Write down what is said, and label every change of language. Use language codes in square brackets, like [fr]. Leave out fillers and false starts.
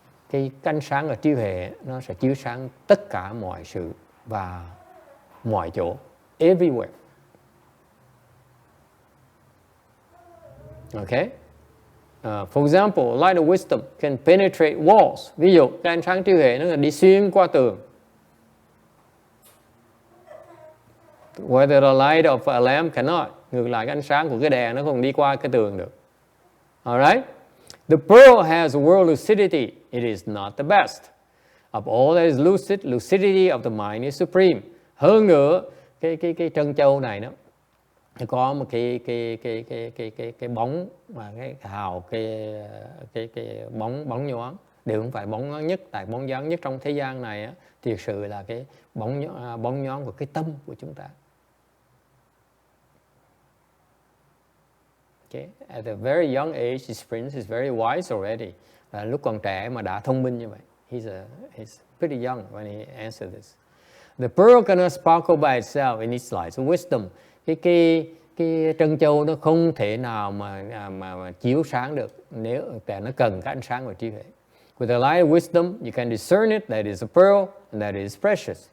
[vi] Cái ánh sáng ở trí huệ nó sẽ chiếu sáng tất cả mọi sự và mọi chỗ, everywhere. [en] Okay? For example, light of wisdom can penetrate walls. [vi] Ví dụ, cái ánh sáng trí huệ nó đi xuyên qua tường. [en] Whether the light of a lamp cannot. [vi] Ngược lại, cái ánh sáng của cái đèn nó không đi qua cái tường được. [en] Alright? The pearl has world lucidity. It is not the best. Of all that is lucid, lucidity of the mind is supreme. [vi] Hơn nữa, cái trân châu này nó có một cái bóng và cái hào cái bóng nhoáng, đều không phải bóng nhoáng nhất, tại bóng nhoáng nhất trong thế gian này á, thiệt sự là cái bóng nhoáng của cái tâm của chúng ta. [en] Okay. At a very young age, this prince is very wise already. [vi] Lúc còn trẻ mà đã thông minh như vậy. [en] He's pretty young when he answered this. The pearl cannot sparkle by itself in its light of wisdom. [vi] Cái trân châu nó không thể nào mà chiếu sáng được nếu nó cần cái ánh sáng của trí huệ. [en] With the light of wisdom, you can discern it that is a pearl and that is precious.